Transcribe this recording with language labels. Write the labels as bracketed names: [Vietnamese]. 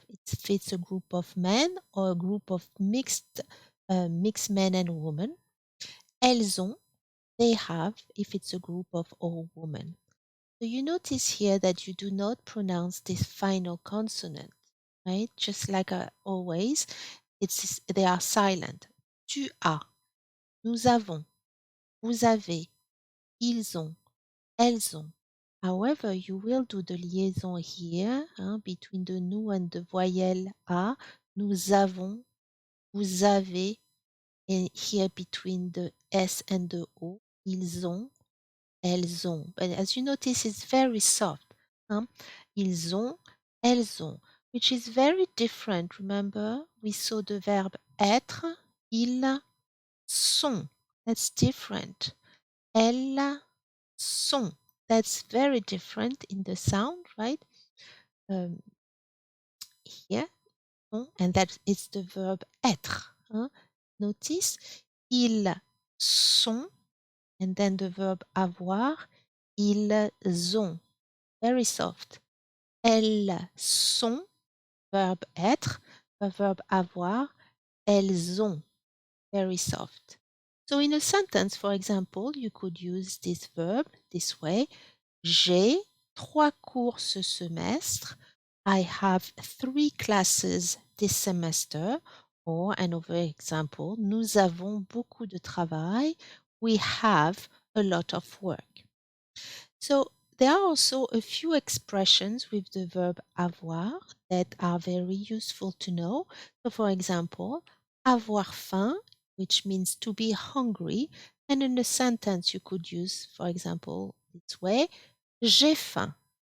[English] If it's a group of men or a group of mixed men and women. [French] Elles ont, [English] they have, if it's a group of all women. So you notice here that you do not pronounce this final consonant, right? Just like always, they are silent. [French] Tu as, nous avons, vous avez, ils ont, elles ont. [English] However, you will do the liaison here between the nous and the voyelle a. [French] Nous avons, vous avez, [English] and here between the s and the o. [French] Ils ont, elles ont. [English] But as you notice, it's very soft. [French] Ils ont, elles ont, [English] which is very different. Remember, we saw the verb être, [French] ils sont. [English] That's different. [French] Elles sont. [English] That's very different in the sound, right? Here, and that is the verb être. Notice, [French] ils sont, [English] and then the verb avoir, [French] ils ont. [English] Very soft. [French] Elles sont, [English] verb être, verb avoir, [French] elles ont. [English] Very soft. So in a sentence, for example, you could use this verb this way. [French] J'ai 3 cours ce semestre. [English] I have 3 classes this semester. Or another example, [French] nous avons beaucoup de travail. [English] We have a lot of work. So there are also a few expressions with the verb avoir that are very useful to know. So for example, avoir faim, which means to be hungry. And in a sentence, you could use, for example, this way, [French] j'ai faim.